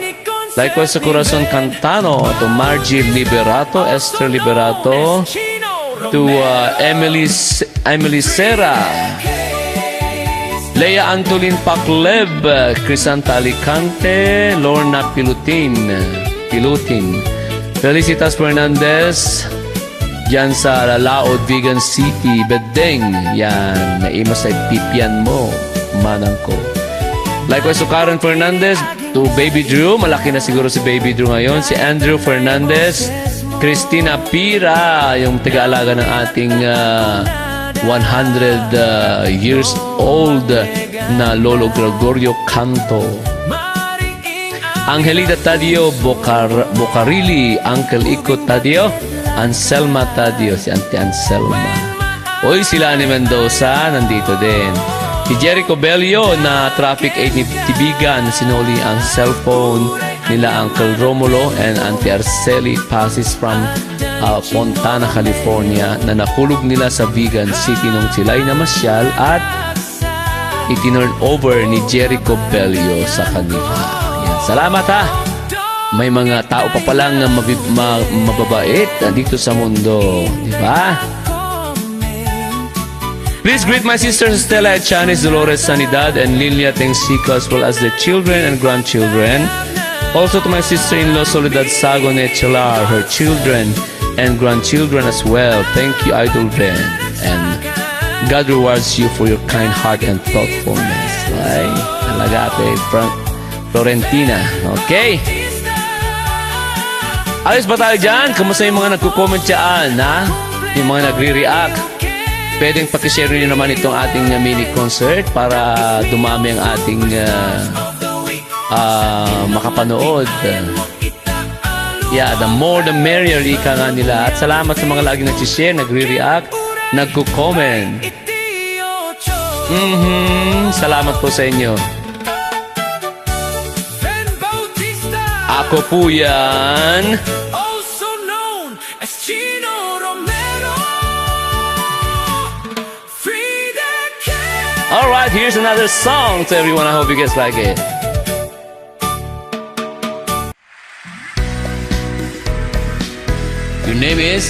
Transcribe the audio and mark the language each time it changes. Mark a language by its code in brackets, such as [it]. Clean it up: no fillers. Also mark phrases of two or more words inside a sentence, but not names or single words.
[en] likewise sa Corazon Cantano, Margie Liberato, Esther Liberato, to Emily Serra, Lea Antolin Pacleb, Crisanta Alicante, Lorna Pilutin, Felicitas Fernandez, [tl] dyan sa Laod, Vegan City, Bedeng. Yan, naima sa pipian mo, manang ko. [en] Likewise to Karen Fernandez, to Baby Drew, [tl] malaki na siguro si Baby Drew ngayon, si Andrew Fernandez, Christina Pira, yung taga-alaga ng ating [en] 100 years old [tl] na Lolo Gregorio Canto. Angelita Tadio Bocarili, Uncle Iko Tadio, Anselma Tadio, si Auntie Anselma. Uy, sila ni Mendoza, nandito din. Si Jericho Bello na [en] traffic aid [tl] ni Tibigan, sinuli ang cellphone nila Uncle Romulo and Auntie Arceli [en] passes from [tl] Fontana, California na nahulog nila sa Vegan City nung sila'y namasyal at itinurn over ni Jericho Bello sa kanila. Yan. Salamat ha! May mga tao pa palang mababait dito sa mundo. Di ba? [en] Please greet my sisters Stella Echanis, Dolores Sanidad, and Lilia Tengsico, as well as their children and grandchildren. Also to my sister-in-law Soledad Sagon Echelar, her children and grandchildren as well. Thank you, Idol Ben. And God rewards you for your kind heart and thoughtfulness. [tl] Ay, talaga ate Florentina. Okay? Ayos ba tayo dyan? Kamusta yung mga nagko-comment dyan, ha? Yung mga nagre-react. Pwedeng pakishare nyo naman itong ating [en] mini concert [tl] para dumami ang ating makapanood. [en] Yeah, the more the merrier, [tl] ika nga nila. At salamat sa mga lagi nagsishare, nagre-react, nagko-comment. Salamat po sa inyo. Ako po yan. [en] Also known as Chino Romero. Frida Kahlo. Alright, here's another song to everyone. I hope you guys like it. Your name is?